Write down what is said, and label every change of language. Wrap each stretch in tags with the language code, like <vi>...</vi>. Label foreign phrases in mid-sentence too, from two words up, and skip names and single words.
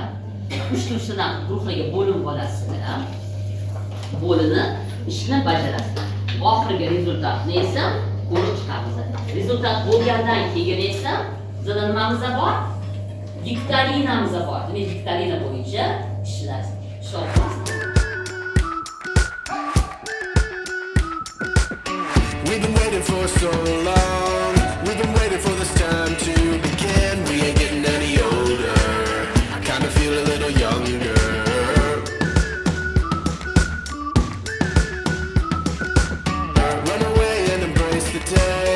<uz>3 turdan guruhlarga bo'linib olasizlar. Bo'linib ishni bajarasizlar. Oxirgi rezultatni esa ko'rib chiqamiz. Rezultat bo'lgandan keyin esa bizda nimamiz bor? Viktorinamiz bor. Demak, viktorina bo'yicha ishlaysiz.</uz> <en>We've been waiting for so long. We've been waiting for this time to begin. We ain't getting any older. I kind of feel a little younger. Run away and embrace the day.</en>